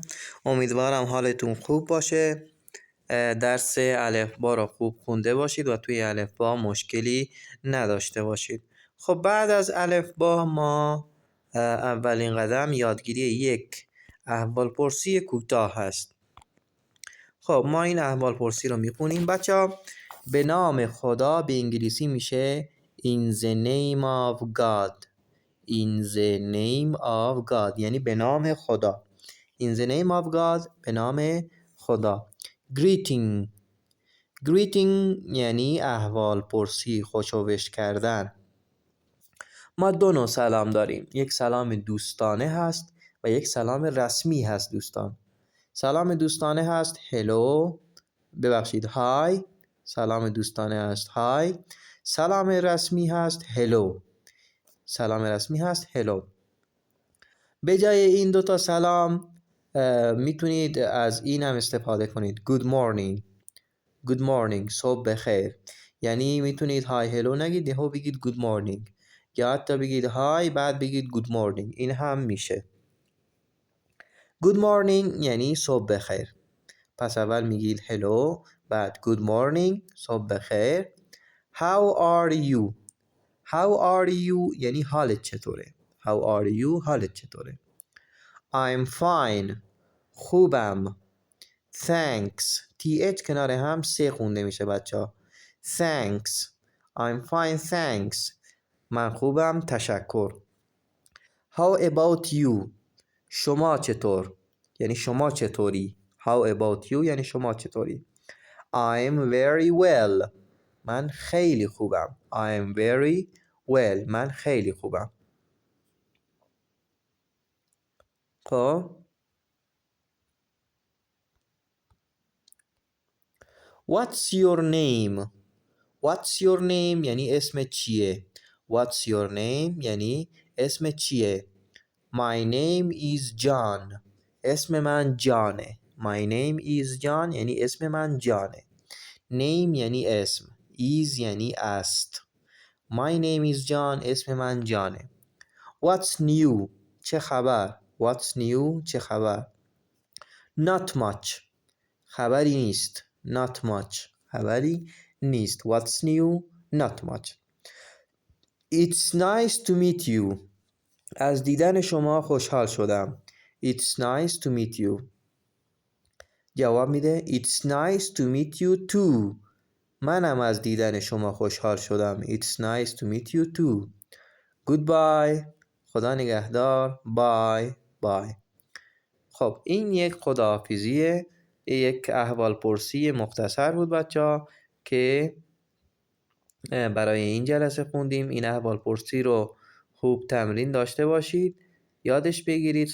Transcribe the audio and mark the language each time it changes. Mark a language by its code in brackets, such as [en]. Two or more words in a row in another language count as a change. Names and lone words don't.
[fa] امیدوارم حالتون خوب باشه. درس الفبا رو خوب خونده باشید و توی الفبا مشکلی نداشته باشید. خب بعد از الفبا ما اولین قدم یادگیری یک احوالپرسی کوتاه هست. خب ما این احوالپرسی رو میخونیم بچه‌ها. به نام خدا به انگلیسی میشه [en] In the name of God. In the name of God [fa] یعنی به نام خدا. [en] In the name of God [fa] به نام خدا. [en] Greeting. Greeting [fa] یعنی احوال پرسی، خوشوش کردن. ما دو نوع سلام داریم. یک سلام دوستانه هست و یک سلام رسمی هست دوستان. سلام دوستانه هست hello، ببخشید های. سلام دوستانه هست های. سلام رسمی هست hello. سلام رسمی هست hello. به جای این دوتا سلام میتونید از این هم استفاده کنید. [en] Good morning. Good morning. [fa] صبح بخیر. یعنی میتونید [en] hi hello [fa] نگید، یهو بگید [en] good morning. [fa] یا حتی بگید های بعد بگید [en] good morning. [fa] این هم میشه. [en] Good morning [fa] یعنی صبح بخیر. پس اول میگید hello، بعد [en] good morning، [fa] صبح بخیر. [en] How are you? How are you [fa] یعنی حالت چطوره؟ [en] How are you؟ [fa] حالت چطوره؟ [en] I'm fine. [fa] خوبم. Thanks. th کنار هم سه خونده میشه بچه. [en] Thanks. I'm fine thanks. [fa] من خوبم تشکر. [en] How about you? [fa] شما چطور؟ یعنی شما چطوری؟ [en] How about you [fa] یعنی شما چطوری؟ [en] I'm very well. [fa] من خیلی خوبم. [en] I'm very well. [fa] من خیلی خوبم. خب [en] What's your name? What's your name [fa] یعنی اسم چیه؟ [en] What's your name [fa] یعنی اسم چیه؟ [en] My name is John. [fa] اسم من جانه. [en] My name is John [fa] یعنی اسم من جانه. Name یعنی اسم. Is یعنی است. [en] My name is John. [fa] اسم من جانه. [en] What's new؟ [fa] چه خبر؟ [en] What's new؟ [fa] چه خبر؟ [en] Not much. [fa] خبری نیست. [en] Not much. [fa] خبری نیست. [en] What's new? Not much. It's nice to meet you. [fa] از دیدن شما خوشحال شدم. [en] It's nice to meet you. [fa] جواب میده [en] It's nice to meet you too. [fa] منم از دیدن شما خوشحال شدم. [en] It's nice to meet you too. Goodbye. [fa] خدا نگهدار. [en] Bye. Bye. [fa] خب این یک خداحافظیه، یک احوال پرسی مختصر بود بچه‌ها که برای این جلسه خوندیم. این احوال پرسی رو خوب تمرین داشته باشید، یادش بگیرید.